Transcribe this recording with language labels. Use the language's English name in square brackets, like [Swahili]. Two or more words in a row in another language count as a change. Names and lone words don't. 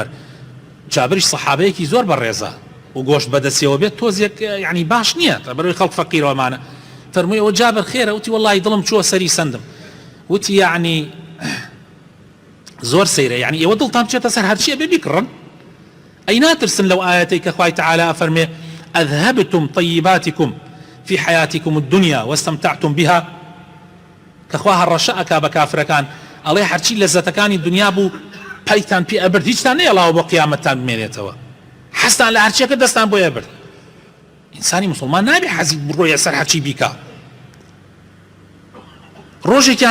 [Central Kurdish] جابریش سەحابەیەکی زۆر بەڕێزە و گۆشت بەدەستیەوە بێت تۆزێک یعنی باش نییە، بەڕووی خەڵک فەقیرەوەمانە. فەرمووی ئەوە جابر خێرە؟ وتی وەڵڵاهی دڵم چووە سەری سندم. وتی یعنی زۆر سەیرە، یعنی ئێوە دڵتان بچێتە سەر هەرچیە بێ بیکڕن. ئەی ناترسن لەو ئاەتەی کە خوای تەعالە فەرمێ [Arabic] ئەذهبتم طیباتکم في حياتكم الدنيا واستمتعتم بها، [Central Kurdish] کەخوا هەڕەشە ئەکا بە کافرەکان، ئەڵێ هەرچی لەزەتەکانی دنیا بوو پەیتان پێ ئەبرد، هیچتان نەیەڵاوە بۆ قیامەتتان بمێنێتەوە، حەستان لە هەرچیەکە دەستان بۆ ئەبرد. ئینسانی مسلمان نابێ حەزی بڕۆیە سەر هەرچی بیکا.